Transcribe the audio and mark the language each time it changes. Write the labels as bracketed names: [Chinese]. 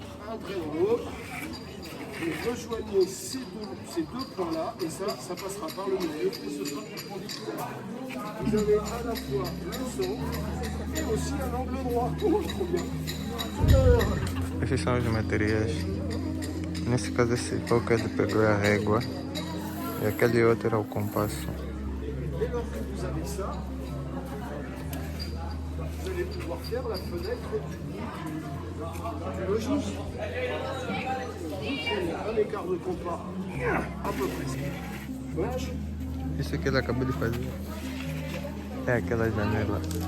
[French] Entrez en haut, vous rejoignez ces deux plans-là, et ça passera par le milieu, et ce sera perpendiculaire. Vous avez à la fois le centre et aussi un angle droit. Oh, trop bien. [Portuguese] Esses são os materiais. Nesse caso, esse pouco é de pegar a régua e aquele outro era o compasso. [French] Dès lors que vous avez ça, vous allez pouvoir faire la fenêtre du logis. Un écart de compas à peu près. Gauche. [Portuguese] Isso que ele acabou de fazer é aquela janela.